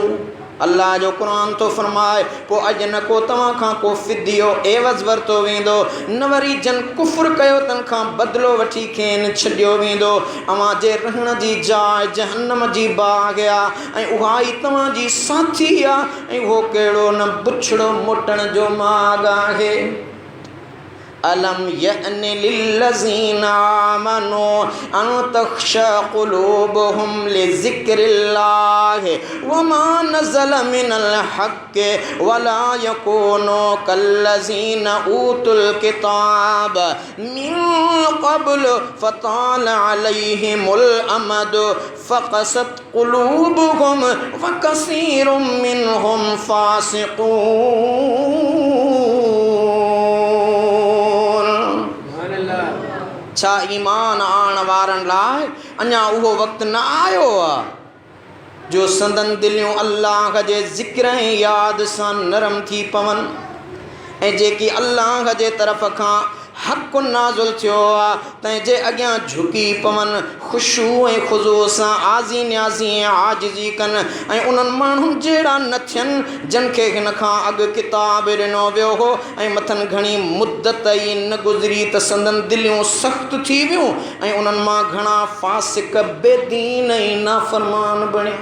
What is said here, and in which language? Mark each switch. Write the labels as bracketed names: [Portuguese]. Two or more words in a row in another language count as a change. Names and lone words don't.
[Sindhi] अल्लाह जो क़ुरान थो फरमाए पोइ अॼु न को तव्हां खां को फिदियो एवज़ वरितो वेंदो न वरी जन कुफ़ुर कयो तन खां बदिलो वठी खेनि छॾियो वेंदो। अव्हां जे रहण जी जाइ जहन्नम जी बाग़ आहे ऐं उहा ई तव्हांजी साथी आहे ऐं उहो कहिड़ो न बुछड़ो मोटण जो माॻ आहे। [Arabic] ألم يأن للذين آمنوا أن تخشع قلوبهم لذكر الله وما نزل من الحق ولا يكونوا كالذين أوتوا الكتاب من قبل فطال عليهم الأمد فقست قلوبهم وكثير منهم فاسقون. [Sindhi] छा ईमान आण वारनि लाइ अञा उहो वक़्तु न आयो आहे जो संदन दिलियूं अल्लाह जे ज़िक्र ऐं यादि सां नरम थी पवनि ऐं जेकी अल्लाह जे तरफ़ खां हक़ नाज़ुल थियो आहे तंहिंजे अॻियां झुकी पवनि ख़ुशू ऐं ख़ुज़ू सां आज़ी न्याज़ी ऐं आजिज़ी कनि ऐं उन्हनि माण्हुनि जहिड़ा न थियनि जिन खे हिन खां अॻु किताब ॾिनो वियो हो ऐं मथनि घणी मुद्दत ई न गुज़री त संदन दिलियूं सख़्तु थी वियूं ऐं उन्हनि मां घणा फ़ासिक़ बेदीन ऐं नाफ़रमान बणिया।